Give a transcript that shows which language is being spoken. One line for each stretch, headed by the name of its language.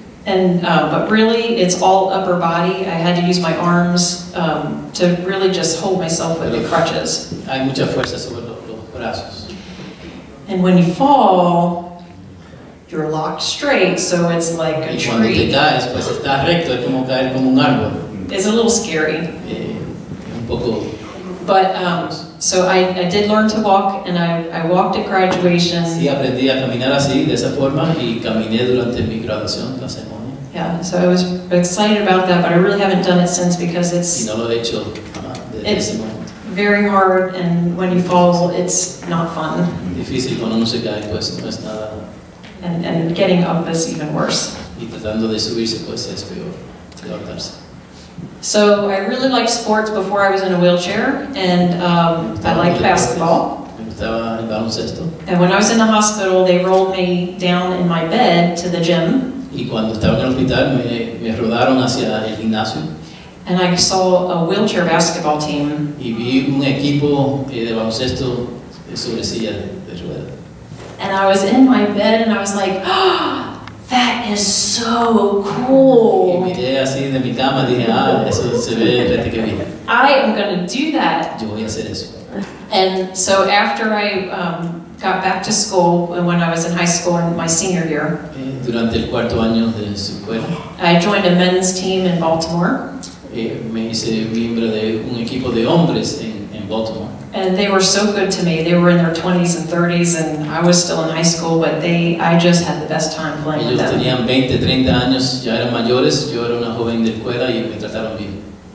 English: And but really, it's all upper body. I had to use my arms to really just hold myself with the crutches.
Spanish: Hay mucha fuerza sobre los brazos.
English: And when you fall, you're locked straight, so it's like a
Spanish: Y cuando te
English: tree.
Spanish: caes, pues estás recto, es como caer como un árbol.
English: It's a little scary.
Spanish: Un poco.
English: But so I did learn to walk, and I walked at graduation.
Spanish: Sí, aprendí a caminar así, de esa forma, y caminé durante mi graduación, la ceremonia.
English: Yeah, so I was excited about that, but I really haven't done it since because
Spanish: Y
English: it's
Spanish: no lo he hecho desde ese momento.
English: very hard, and when you fall, it's not fun.
Spanish: Difícil cuando uno se cae, pues no es nada.
English: And getting up is even worse.
Spanish: Y tratando de subirse, pues es peor levantarse.
English: So I really liked sports before I was in a wheelchair, and I liked basketball.
Spanish: Me gustaba el baloncesto.
English: And when I was in the hospital, they rolled me down in my bed to the gym.
Spanish: Y cuando estaba en el hospital me rodaron hacia el gimnasio
English: And I saw a wheelchair basketball team.
Spanish: y vi un equipo de baloncesto sobre silla de ruedas.
English: And I was in my bed and I was like, oh, that is so
Spanish: Y
English: cool.
Spanish: miré así de mi cama y dije, eso se ve rete que bien.
English: I am going to do that.
Spanish: Yo voy a hacer eso.
English: And so after I got back to school, when I was in high school in my senior year,
Spanish: Durante el cuarto año de su escuela,
English: I joined a men's team in Baltimore.
Spanish: me hice miembro de un equipo de hombres en Baltimore.
English: And they were so good to me. They were in their 20s and 30s, and I was still in high school, but I just had the best time playing with
Spanish: Ellos
English: them.
Spanish: tenían 20, 30 años, ya eran mayores, yo era una joven de escuela y me trataron bien.